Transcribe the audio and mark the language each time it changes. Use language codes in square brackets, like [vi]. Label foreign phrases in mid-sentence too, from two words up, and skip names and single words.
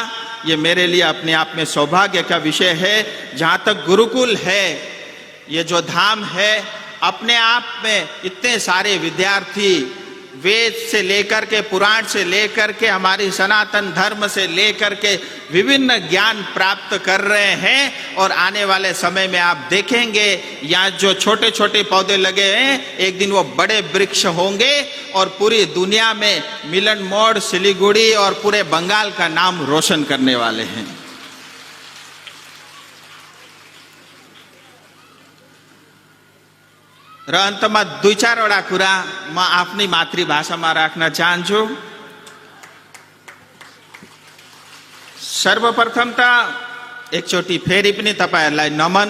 [hi] ये मेरे लिए अपने आप में सौभाग्य का विषय है। जहाँ तक गुरुकुल है, ये जो धाम है, अपने आप में इतने सारे विद्यार्थी वेद से लेकर के, पुराण से लेकर के, हमारी सनातन धर्म से लेकर के विभिन्न ज्ञान प्राप्त कर रहे हैं। और आने वाले समय में आप देखेंगे यहाँ जो छोटे छोटे पौधे लगे हैं, एक दिन वो बड़े वृक्ष होंगे और पूरी दुनिया में मिलन मोड़, सिलीगुड़ी और पूरे बंगाल का नाम रोशन करने वाले हैं। [ne] र अन्तमा 2-4 कुरा म आफ्नै मातृभाषामा राख्न चाहन्छु। सर्वप्रथम त एकचोटि फेरि पनि तपाईहरुलाई नमन।